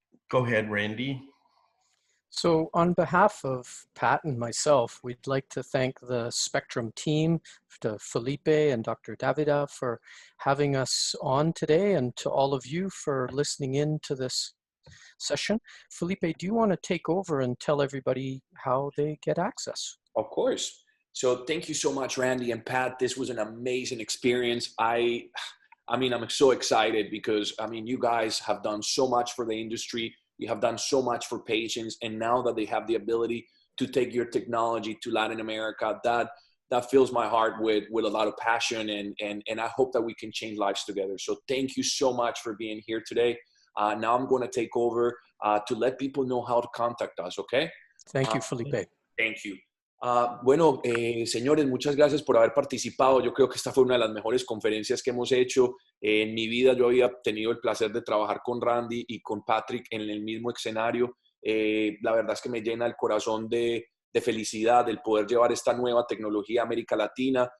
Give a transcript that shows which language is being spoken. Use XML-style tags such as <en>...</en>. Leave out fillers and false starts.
<en>Go ahead, Randy. So on behalf of Pat and myself, we'd like to thank the Spectrum team, to Felipe and Dr. Davida for having us on today, and to all of you for listening in to this session. Felipe, do you want to take over and tell everybody how they get access? Of course. So thank you so much, Randy and Pat. This was an amazing experience. I mean, I'm so excited because, I mean, you guys have done so much for the industry. You have done so much for patients. And now that they have the ability to take your technology to Latin America, that fills my heart with a lot of passion. And I hope that we can change lives together. So thank you so much for being here today. Now I'm going to take over to let people know how to contact us, okay? Thank you, Felipe. Thank you.</en> <es>Bueno, señores, muchas gracias por haber participado. Yo creo que esta fue una de las mejores conferencias que hemos hecho. En mi vida yo había tenido el placer de trabajar con Randy y con Patrick en el mismo escenario. La verdad es que me llena el corazón de felicidad el poder llevar esta nueva tecnología a América Latina.</es>